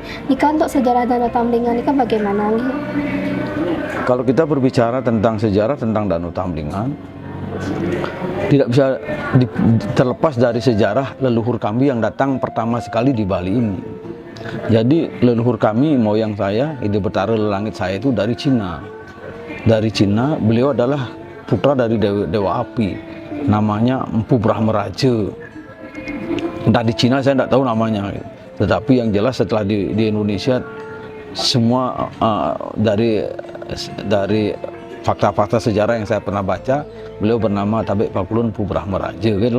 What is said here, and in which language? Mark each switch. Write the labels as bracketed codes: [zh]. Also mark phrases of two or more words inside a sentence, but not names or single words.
[id] Jika untuk sejarah Danau Tamblingan ini bagaimana? Kalau kita berbicara tentang sejarah tentang Danau Tamblingan, tidak bisa terlepas dari sejarah leluhur kami yang datang pertama sekali di Bali ini. Jadi leluhur kami, moyang saya, [ban] ide betara lelangit [id] saya itu dari Cina. Dari Cina, beliau adalah putra dari Dewa Api, namanya Empu Brahmaraja. Entah di Cina saya tidak tahu namanya, tetapi yang jelas setelah di Indonesia semua dari fakta-fakta sejarah yang saya pernah baca, beliau bernama Tabek Pakulun Empu Brahmaraja gitu.